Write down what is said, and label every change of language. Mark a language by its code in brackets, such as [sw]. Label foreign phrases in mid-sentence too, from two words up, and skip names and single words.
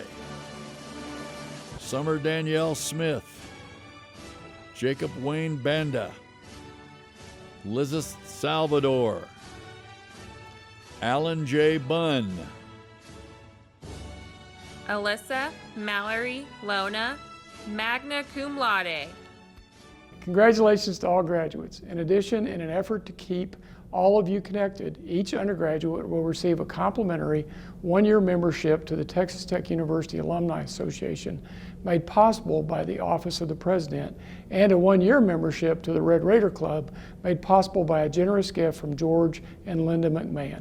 [en] Summer Danielle Smith. Jacob Wayne Banda. Lizeth Salvador. Alan J. Bunn. Alyssa Mallory Lona, [la] magna cum laude. [en] Congratulations to all graduates. In addition, in an effort to keep all of you connected, each undergraduate will receive a complimentary one-year membership to the Texas Tech University Alumni Association, made possible by the Office of the President, and a one-year membership to the Red Raider Club, made possible by a generous gift from George and Linda McMahon.